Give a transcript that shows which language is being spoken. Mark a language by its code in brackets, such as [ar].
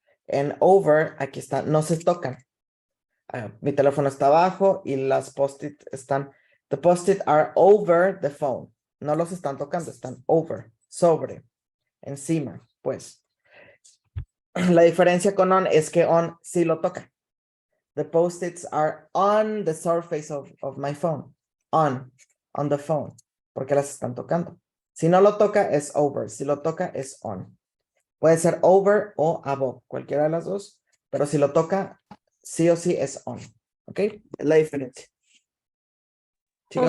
[es] En over, aquí está, no se tocan. Mi teléfono está abajo y las post-it están, [en] the post-it are over the phone. [es] No los están tocando, están over, sobre, encima, pues. La diferencia con on es que on sí lo toca. [en] The post-its are on the surface of my phone. On the phone, [es] porque las están tocando. Si no lo toca es over, si lo toca es on. Puede ser over o above, cualquiera de las dos, pero si lo toca, sí o sí es on. ¿Ok? Es la diferencia. ¿Sí quedó